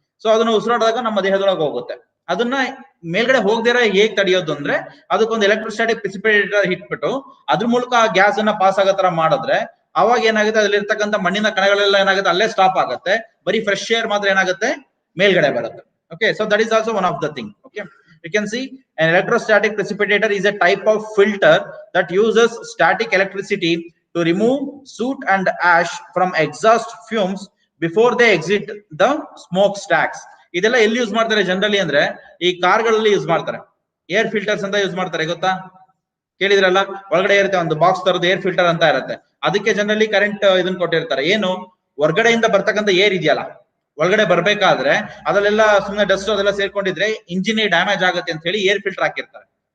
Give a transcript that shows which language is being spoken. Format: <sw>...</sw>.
<kn>So ಅದನ್ನ ಉಸಿರಾಡಿದಾಗ ನಮ್ಮ ದೇಹದೊಳಗೆ ಹೋಗುತ್ತೆ. ಅದನ್ನ ಮೇಲ್ಗಡೆ ಹೋಗದಿರ ಹೇಗ್ ತಡೆಯೋದು ಅಂದ್ರೆ, ಅದಕ್ಕೊಂದು ಎಲೆಕ್ಟ್ರೋಸ್ಟಾಟಿಕ್ ಪ್ರೆಸಿಪಿಟೇಟರ್ ಇಟ್ಬಿಟ್ಟು ಅದ್ರ ಮೂಲಕ ಆ ಗ್ಯಾಸ್ ಅನ್ನ ಪಾಸ್ ಆಗೋ ತರ ಮಾಡಿದ್ರೆ ಅವಾಗ ಏನಾಗುತ್ತೆ, ಅಲ್ಲಿರ್ತಕ್ಕಂಥ ಮಣ್ಣಿನ ಕಣಗಳೆಲ್ಲ ಏನಾಗುತ್ತೆ ಅಲ್ಲೇ ಸ್ಟಾಪ್ ಆಗುತ್ತೆ. ಬರೀ ಫ್ರೆಶ್ ಏರ್ ಮಾತ್ರ ಏನಾಗುತ್ತೆ, ಮೇಲ್ಗಡೆ ಬರುತ್ತೆ.</kn> <en>Okay, so that is also one of the thing. Okay, you can see an electrostatic precipitator is a type of filter that uses static electricity to remove soot and ash from exhaust fumes before they exit the smokestacks.</en> <kn>ಇದೆಲ್ಲ ಎಲ್ಲಿ use ಮಾಡ್ತಾರೆ generally ಅಂದ್ರೆ, ಈ ಕಾರ್ಗಳಲ್ಲಿ use ಮಾಡ್ತಾರೆ. Air filters ಅಂತ use ಮಾಡ್ತಾರೆ, ಗೊತ್ತಾ? ಕೇಳಿದ್ರಲ್ಲ, ಒಳಗಡೆ ಇರುತ್ತೆ ಒಂದು ಬಾಕ್ಸ್ ತರದ್ದು ಏರ್ ಫಿಲ್ಟರ್ ಅಂತ ಇರುತ್ತೆ. ಅದಕ್ಕೆ ಜನರಲಿ ಕರೆಂಟ್ ಇದನ್ನ ಕೊಟ್ಟಿರ್ತಾರೆ. ಏನು, ಹೊರಗಡೆಯಿಂದ ಬರ್ತಕ್ಕಂಥ ಏರ್ ಇದೆಯಲ್ಲ, ಒಳಗಡೆ ಬರ್ಬೇಕಾದ್ರೆ ಅದಲ್ಲೆಲ್ಲ ಸುಮ್ಮನೆ ಡಸ್ಟ್ ಅದೆಲ್ಲ ಸೇರ್ಕೊಂಡಿದ್ರೆ ಇಂಜಿನ್ ಡ್ಯಾಮೇಜ್ ಆಗುತ್ತೆ ಅಂತ ಹೇಳಿ ಏರ್ ಫಿಲ್ಟರ್ ಹಾಕಿರ್ತಾರೆ.</kn>